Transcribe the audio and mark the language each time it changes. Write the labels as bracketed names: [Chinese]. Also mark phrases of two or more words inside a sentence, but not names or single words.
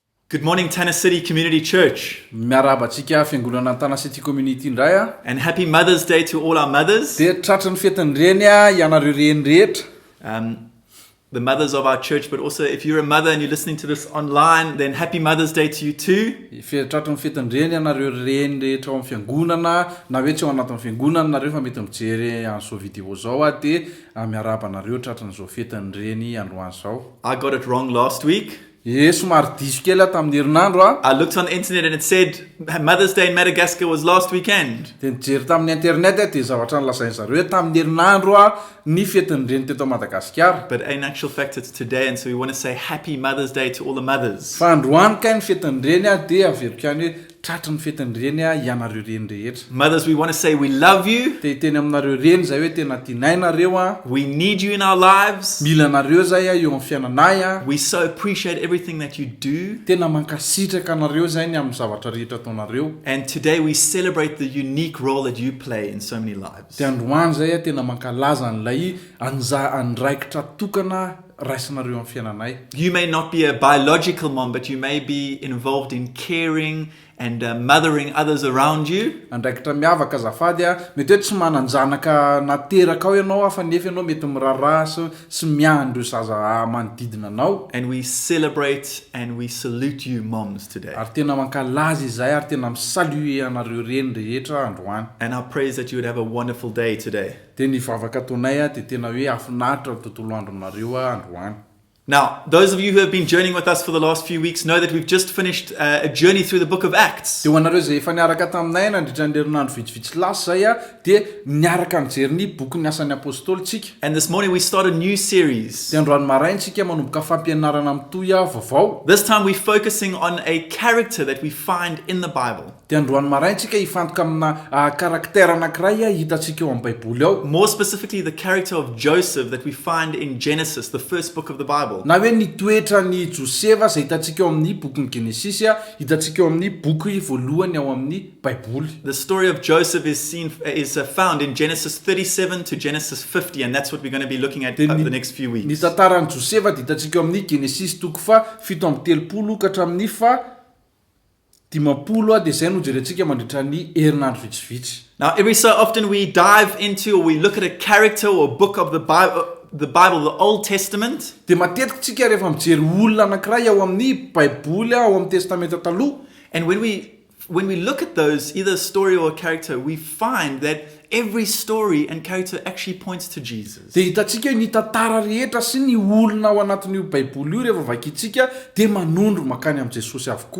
[English] Good morning, Tanna City Community Church. [Malagasy] Miarabantsika fiangonana Tanna City Community indray a. [English] And happy Mother's Day to all our mothers. [Malagasy] Dia tratran'ny fetiny reny a ianareo reny rehetra. [English] The mothers of our church, but also if you're a mother and you're listening to this online, then happy Mother's Day to you too. [Malagasy] Tratran'ny fetiny reny ianareo reny rehetra ao amin'ny fiangonana na hoe tsy ao anatin'ny fiangonana nareo fa mety mijery an'izao vidéo zao a dia miarabanareo tratran'izao fetiny reny androany zao. [English] I got it wrong last week. [Malagasy] Somary diso kely tamin'ny herinandro a. [English] I looked on the internet and it said Mother's Day in Madagascar was last weekend. [Malagasy] Dia nijery tamin'ny internet dia zavatra nilazainy zareo hoe tamin'ny herinandro a ny fetiny reny teto Madagasikara. [English] But in actual fact it's today, and so we want to say happy Mother's Day to all the mothers. [Malagasy] Fa androany kay ny fetiny reny a dia averiko ihany hoe tratran'ny fetiny reny a ianareo reny rehetra. [English] Mothers, we want to say we love you. [Malagasy] Dia hiteny aminareo reny zay hoe tena tianay nareo a. [English] We need you in our lives. [Malagasy] Mila nareo zay a eo amin'ny fiainanay a. [English] We so appreciate everything that you do. [Malagasy] Tena mankasitraka nareo zay ny amin'ny zavatra rehetra ataonareo. [English] And today we celebrate the unique role that you play in so many lives. [Malagasy] Dia androany zay a tena mankalaza an'ilay andraikitra tokana raisinareo amin'ny fiainanay. [English] You may not be a biological mom, but you may be involved in caring and mothering others around you. [Malagasy] Andraikitra miavaka azafady a, mety hoe tsy mananjanaka nateraka ao ianao fa nefa ianao mety miraharaha sy miandro zaza manodidina anao. [English] And we celebrate and we salute you moms today. [Malagasy] Ary tena mankalaza izay ary tena misalue anareo reny rehetra androany. [English] And our praise that you would have a wonderful day today. [Malagasy] Dia ny vavaka ataonay a dia tena hoe afinaritra ny tontolo andro aminareo a androany. [English] Now, those of you who have been journeying with us for the last few weeks know that we've just finished a journey through the book of Acts. [Malagasy] Dia ho anareo zay efa niaraka taminay nandritran'ny herinandro vitsivitsy lasa zay a dia niaraka nijery ny boky ny asan'ny apôstôly tsika. [English] And this morning we start a new series. [Malagasy] Dia androany maraintsika manomboka fampianarana mitoy a vaovao. [English] This time we're focusing on a character that we find in the Bible. [Malagasy] Dia androany maraintsika hifantoka amina karaktera anankiray a hitantsika eo amin'ny baiboly ao. [English] More specifically, the character of Joseph that we find in Genesis, the first book of the Bible. [Malagasy] Na hoe ny toetra ny Josefa zay hitantsika eo amin'ny boky ny Genesis a, hitantsika eo amin'ny boky voalohany ao amin'ny baiboly. [English] The story of Joseph is found in Genesis 37 to Genesis 50, and that's what we're going to be looking at over the next few [Malagasy] Ny [English] weeks. [Malagasy] tantaran'i Josefa dia hitantsika eo amin'ny Genesis toko fa 7:30 ka hatramin'ny fa 50 a dia zay no jerentsika mandritra ny herinandro vitsivitsy. [English] Now, every so often we dive into or we look at a character or book of the Bible, the Old Testament. [Malagasy] Dia matetika tsika rehefa mijery olona anankiray ao amin'ny baiboly ao amin'ny testamenta taloha. [English] And when we look at those, either a story or a character, we find that every story and character actually points to Jesus. [Malagasy] Dia hitantsika hoe ny tantara rehetra sy ny olona ao anatin'io baiboly io rehefa vakintsika dia manondro makany amin'ny Jesosy avokoa.